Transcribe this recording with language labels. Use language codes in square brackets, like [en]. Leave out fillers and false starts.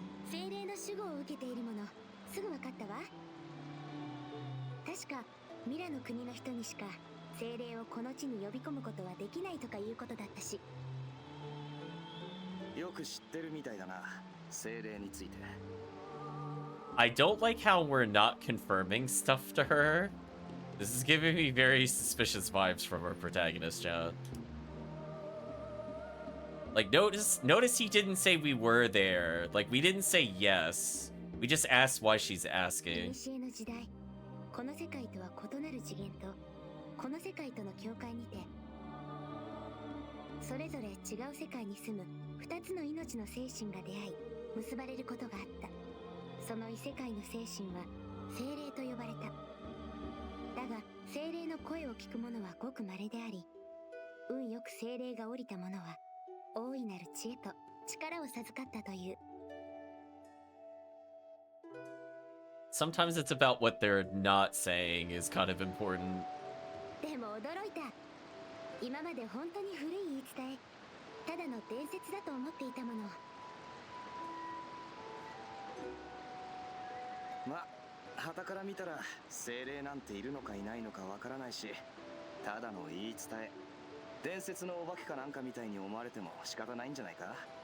[ja] 精霊の守護を受けているもの、すぐ分かったわ。確かミラの国の人にしか精霊をこの地に呼び込むことはできないとかいうことだったし。よく知ってるみたいだな、精霊について。 [en] I don't like how we're not confirming stuff to her. This is giving me very suspicious vibes from our protagonist, chat. Like, notice he didn't say we were there. Like, we didn't say yes. We just asked why she's asking. [ja] 古の時代、この世界とは異なる次元とこの世界との境界にて、それぞれ違う世界に住む2つの命の精神が出会い結ばれることがあった。その異世界の精神は精霊と呼ばれた。だが精霊の声を聞く者はごく稀であり、運よく精霊が降りた者は大いなる知恵と力を授かったという。 [en] Sometimes it's about what they're not saying is kind of important. [ja] でも驚いた。今まで本当に古い言い伝え、ただの伝説だと思っていたもの。ま、傍から見たら精霊なんているのかいないのかわからないし、ただの言い伝え、伝説のお化けかなんかみたいに思われても仕方ないんじゃないかな。